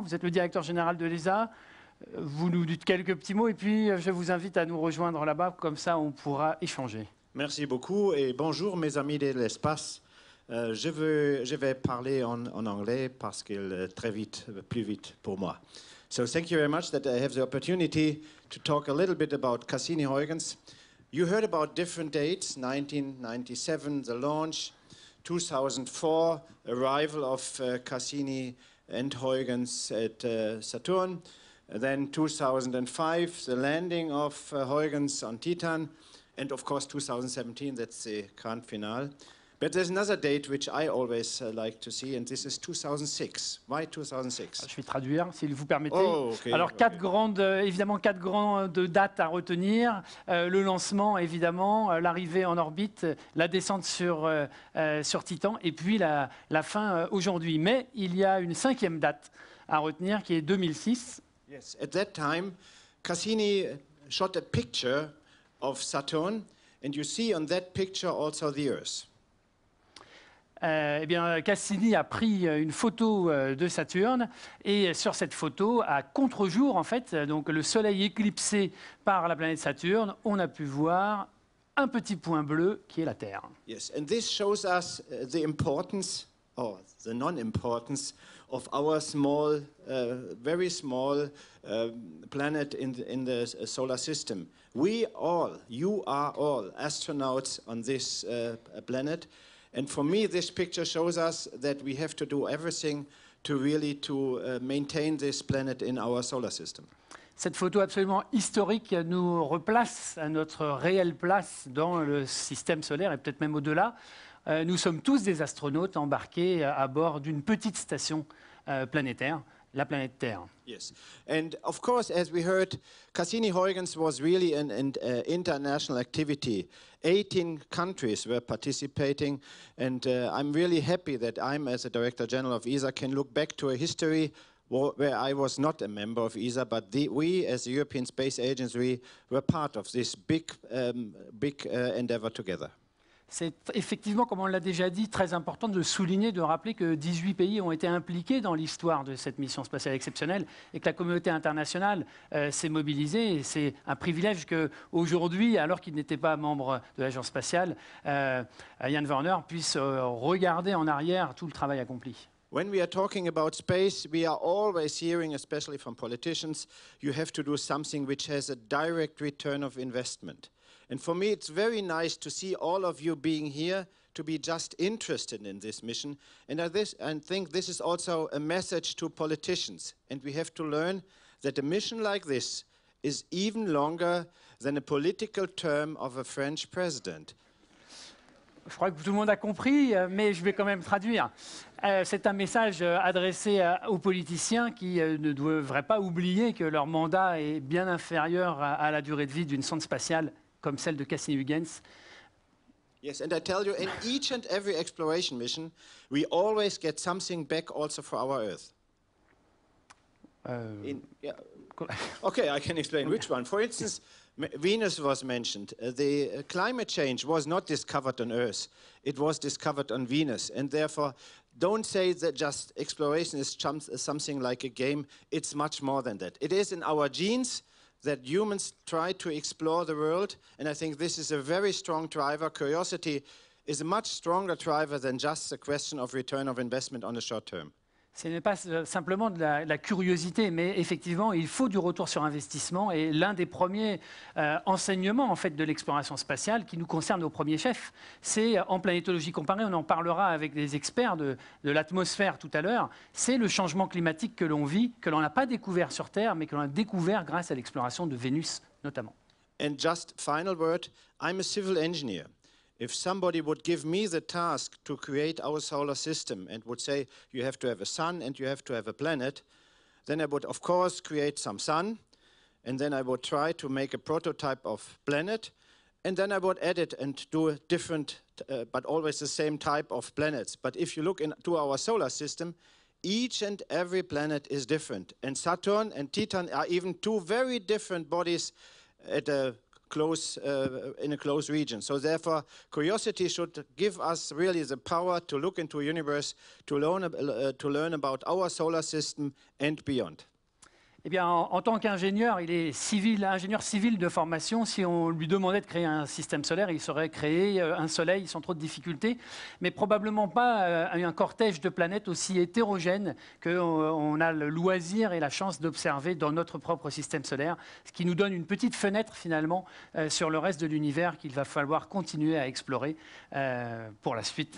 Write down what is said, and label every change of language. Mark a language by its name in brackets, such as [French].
[French] Vous êtes le directeur général de l'ESA. Vous nous dites quelques petits mots et puis je vous invite à nous rejoindre là-bas. Comme ça, on pourra échanger. Merci beaucoup et bonjour mes amis de l'espace. Je vais parler en anglais parce qu'il plus vite pour moi. [English] So thank you very much that I have the opportunity to talk a little bit about Cassini-Huygens. You heard about different dates, 1997, the launch, 2004, arrival of Cassini and Huygens at Saturn, then 2005, the landing of Huygens on Titan, and of course 2017, that's the grand finale. But there's another date which I always like to see, and this is 2006. Why 2006? [French] Je vais traduire, s'il vous permettez. [English] Oh, okay, [French] Alors, évidemment, quatre grandes dates à retenir. Le lancement, évidemment, l'arrivée en orbite, la descente sur Titan, et puis la fin aujourd'hui. Mais il y a une cinquième date à retenir, qui est 2006. [English] Yes, at that time, Cassini shot a picture of Saturn, and you see on that picture also the Earth. [French] Eh bien, Cassini a pris une photo de Saturne, et sur cette photo, à contre-jour, en fait, donc le Soleil éclipsé par la planète Saturne, on a pu voir un petit point bleu qui est la Terre. [English] Yes, and this shows us the importance, or the non-importance, of our small, very small planet in the solar system. We all, you are all astronauts on this planet. And for me, this picture shows us that we have to do everything to really maintain this planet in our solar system. [French] Cette photo absolument historique nous replace à notre réelle place dans le système solaire et peut-être même au-delà. Nous sommes tous des astronautes embarqués à bord d'une petite station planétaire, la planète Terre. [English] Yes, and of course, as we heard, Cassini-Huygens was really an international activity. 18 countries were participating, and I'm really happy that I'm, as a Director General of ESA, can look back to a history where I was not a member of ESA, but we, as the European Space Agency, were part of this big endeavor together. [French] C'est effectivement, comme on l'a déjà dit, très important de souligner, de rappeler que 18 pays ont été impliqués dans l'histoire de cette mission spatiale exceptionnelle et que la communauté internationale s'est mobilisée. Et c'est un privilège qu'aujourd'hui, alors qu'il n'était pas membre de l'agence spatiale, Jan Werner puisse regarder en arrière tout le travail accompli. [English] When we are talking about space, we are always hearing, especially from politicians, you have to do something which has a direct return of investment. And for me, it's very nice to see all of you being here, to be just interested in this mission. And I think this is also a message to politicians. And we have to learn that a mission like this is even longer than a political term of a French president. [French] Je crois que tout le monde a compris, mais je vais quand même traduire. C'est un message adressé aux politiciens qui ne devraient pas oublier que leur mandat est bien inférieur à la durée de vie d'une sonde spatiale comme celle de Cassini-Huygens. [English] Yes, and I tell you, in each and every exploration mission, we always get something back also for our Earth. Okay, I can explain which one. For instance, Venus was mentioned. The climate change was not discovered on Earth. It was discovered on Venus. And therefore, don't say that just exploration is something like a game. It's much more than that. It is in our genes that humans try to explore the world. And I think this is a very strong driver. Curiosity is a much stronger driver than just the question of return of investment on the short term. [French] Ce n'est pas simplement de la curiosité, mais effectivement, il faut du retour sur investissement. Et l'un des premiers enseignements en fait, de l'exploration spatiale qui nous concerne au premier chef, c'est en planétologie comparée, on en parlera avec des experts de l'atmosphère tout à l'heure, c'est le changement climatique que l'on vit, que l'on n'a pas découvert sur Terre, mais que l'on a découvert grâce à l'exploration de Vénus notamment. [English] And just final word, I'm a civil engineer. If somebody would give me the task to create our solar system and would say, you have to have a sun and you have to have a planet, then I would, of course, create some sun, and then I would try to make a prototype of planet, and then I would edit and do a different, but always the same type of planets. But if you look into our solar system, each and every planet is different. And Saturn and Titan are even two very different bodies at a in a close region. So therefore, curiosity should give us really the power to look into a universe, to learn about our solar system and beyond. [French] Eh bien, en tant qu'ingénieur, il est ingénieur civil de formation. Si on lui demandait de créer un système solaire, il saurait créer un soleil sans trop de difficultés, mais probablement pas un cortège de planètes aussi hétérogène qu'on a le loisir et la chance d'observer dans notre propre système solaire, ce qui nous donne une petite fenêtre finalement sur le reste de l'univers qu'il va falloir continuer à explorer pour la suite.